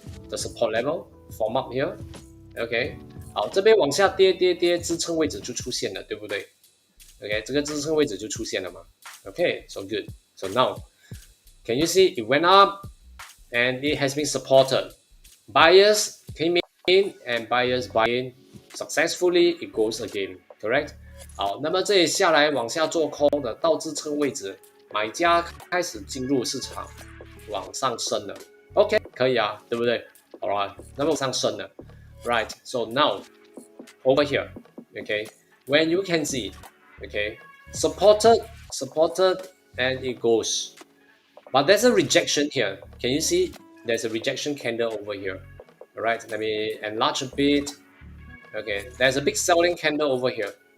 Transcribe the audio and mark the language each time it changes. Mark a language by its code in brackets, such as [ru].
[en] The support level form up here. [zh] Okay, 好，这边往下跌，支撑位置就出现了，对不对 ？OK， 这个支撑位置就出现了嘛。 [en] Okay, so good. So now, can you see it went up and it has been supported? Buyers came in and buyers buy in. Successfully, it goes again. Correct? [zh] 好，那么这里下来往下做空的到支撑位置，买家开始进入市场，往上升了。 OK， 可以啊，对不对 ？Alright， 那么往上升了。 [en] Right. So now, over here, okay, when you can see, okay, supported, and it goes. But there's a rejection here. Can you see? There's a rejection candle over here. All right, let me enlarge a bit. Okay, there's a big selling candle over here.